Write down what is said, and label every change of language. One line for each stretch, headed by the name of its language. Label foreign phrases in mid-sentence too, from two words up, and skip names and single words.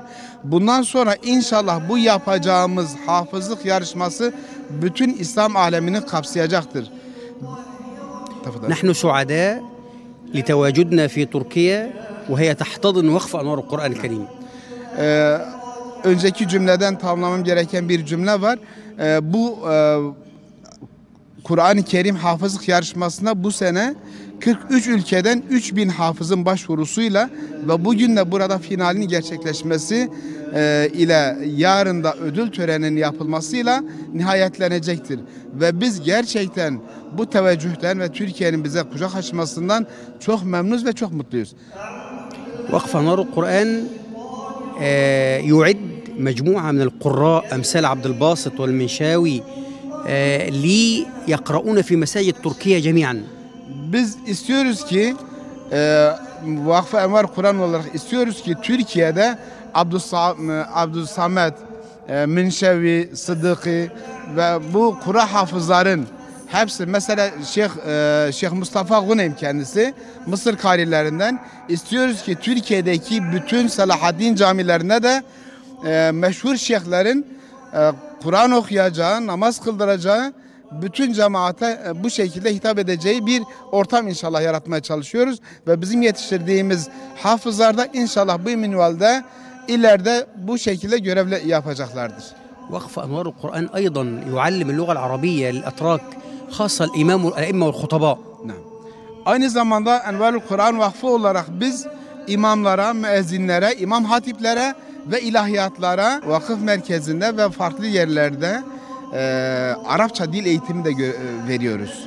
Turkish: Bundan sonra inşallah bu yapacağımız hafızlık yarışması bütün İslam alemini kapsayacaktır.
Arabic: نحن سعداء لتواجدنا في تركيا وهي تحتضن وقف أنوار القرآن الكريم.
Turkish: Önceki cümleden tamamlamam gereken bir cümle var. Bu Kur'an-ı Kerim hafızlık yarışmasına bu sene 43 ülkeden 3000 hafızın başvurusuyla ve bugün de burada finalinin gerçekleşmesi ile yarın da ödül töreninin yapılmasıyla nihayetlenecektir. Ve biz gerçekten bu teveccühten ve Türkiye'nin bize kucak açmasından çok memnunuz ve çok mutluyuz.
Arabic: وقف أنوار القرآن يعد مجموعة من القراء أمثال عبد الباسط والمنشاوي ليقرؤون في مساجد تركيا جميعا.
Turkish: Biz istiyoruz ki Vakfı Envar Kur'an olarak istiyoruz ki Türkiye'de Abdülsamet, Minşevi, Sıddıkı ve bu Kur'an hafızların hepsi, mesela Şeyh Mustafa Guneym kendisi Mısır karilerinden, istiyoruz ki Türkiye'deki bütün Selahaddin camilerine de meşhur şeyhlerin Kur'an okuyacağı, namaz kıldıracağı, bütün cemaate bu şekilde hitap edeceği bir ortam inşallah yaratmaya çalışıyoruz. Ve bizim yetiştirdiğimiz hafızlar da inşallah bu minvalde ileride bu şekilde görevle yapacaklardır.
Arabic: وقف أنوار القرآن أيضا يعلم اللغة العربية للأتراك خاصة الأئمة والخطباء.
Turkish: Aynı zamanda Envarul Kur'an Vakfı olarak biz imamlara, müezzinlere, imam hatiplere ve ilahiyatlara vakıf merkezinde ve farklı yerlerde Arapça dil eğitimi de veriyoruz.